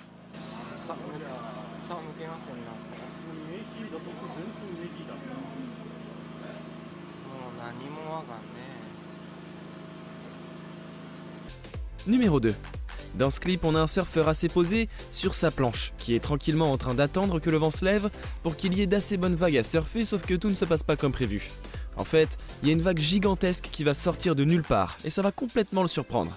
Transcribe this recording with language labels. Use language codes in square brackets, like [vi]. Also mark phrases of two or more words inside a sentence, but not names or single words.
[ja] さあ、抜けませんな。もう何もわかんねえ。 [fr] Numéro 2. Dans ce clip, on a un surfeur assez posé sur sa planche, qui est tranquillement en train d'attendre que le vent se lève pour qu'il y ait d'assez bonnes vagues à surfer, sauf que tout ne se passe pas comme prévu. En fait, il y a une vague gigantesque qui va sortir de nulle part, et ça va complètement le surprendre.